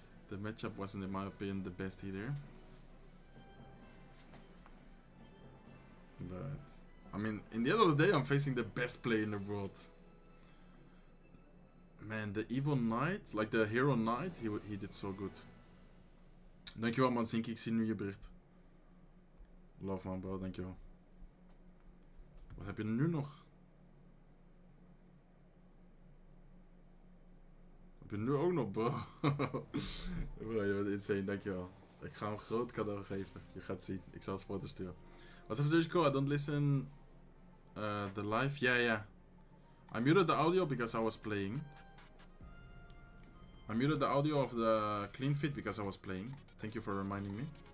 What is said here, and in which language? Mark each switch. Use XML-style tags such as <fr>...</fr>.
<en>The matchup wasn't, in my opinion, the best either. But, I mean, in the end of the day, I'm facing the best player in the world. Man, the Evil Knight, like the Hero Knight, he did so good.</en> <nl>Dankjewel man, Zinky, ik zie nu je bericht.</nl> <en>Love man bro,</en> <nl>dankjewel. Wat heb je nu nog? Heb je nu ook nog bro? Bro, je bent insane, dankjewel. Ik ga hem een groot cadeau geven. Je gaat zien, ik zal het foto sturen.</nl> <en>What's up, Zerjko? I don't listen the live. Yeah. I muted the audio because I was playing. I muted the audio of the clean feed because I was playing. Thank you for reminding me.</en>